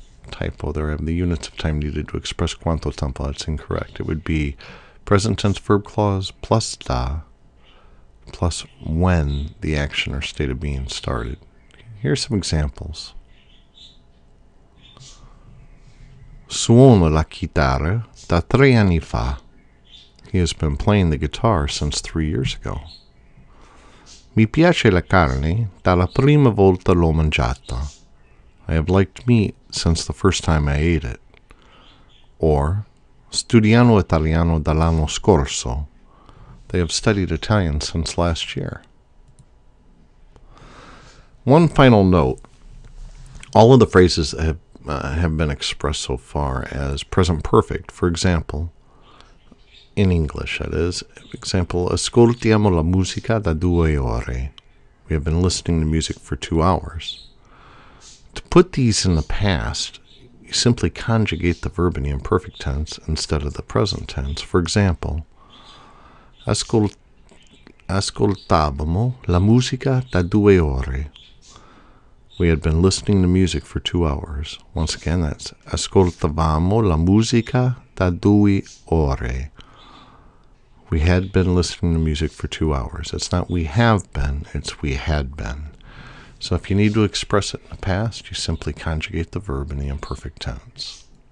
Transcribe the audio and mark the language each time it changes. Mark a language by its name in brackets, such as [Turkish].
[English] Typo there, I have the units of time needed to express quanto tempo. That's incorrect. It would be present tense verb clause plus da, plus when the action or state of being started. Here's some examples. [Italian] Suono la chitarra da 3 anni fa. [English] He has been playing the guitar since 3 years ago. [Italian] Mi piace la carne dalla prima volta l'ho mangiata. [English] I have liked meat since the first time I ate it. [Italian] Or, studiano italiano dall'anno scorso. [English] They have studied Italian since last year. One final note, all of the phrases have been expressed so far as present perfect. For example, in English, that is, example, [Italian] ascoltiamo la musica da 2 ore. [English] We have been listening to music for 2 hours. To put these in the past, you simply conjugate the verb in the imperfect tense instead of the present tense. For example, [Italian] ascoltavamo la musica da 2 ore. [English] We had been listening to music for 2 hours. Once again, that's [Italian] ascoltavamo la musica da 2 ore. [English] We had been listening to music for 2 hours. It's not we have been, it's we had been. So if you need to express it in the past, you simply conjugate the verb in the imperfect tense.